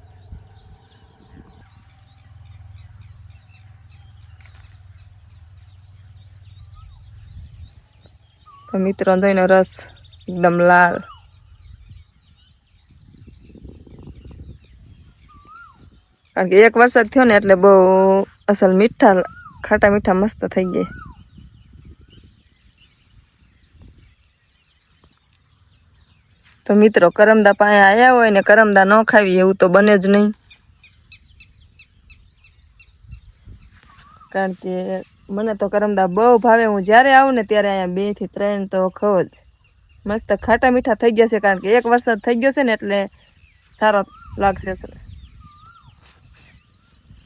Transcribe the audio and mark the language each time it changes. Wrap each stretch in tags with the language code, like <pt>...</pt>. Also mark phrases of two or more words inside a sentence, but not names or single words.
<gu>તો મિત્રો દહીનો રસ એકદમ લાલ, કારણ કે એક વરસાદ થયો ને એટલે બહુ અસલ મીઠા ખાટા મીઠા મસ્ત થઈ ગઈ। તો મિત્રો કરમદા પાએ આયા હોય ને કરમદા ન ખાવી એવું તો બને જ નહીં, કારણ કે મને તો કરમદા બહુ ભાવે। હું જ્યારે આવું ને ત્યારે અહીંયા 2 થી 3 તો ખાવ જ। મસ્ત ખાટા મીઠા થઈ ગયા છે, કારણ કે એક વરસાદ થઈ ગયો છે ને એટલે સારો લાગશે।</gu>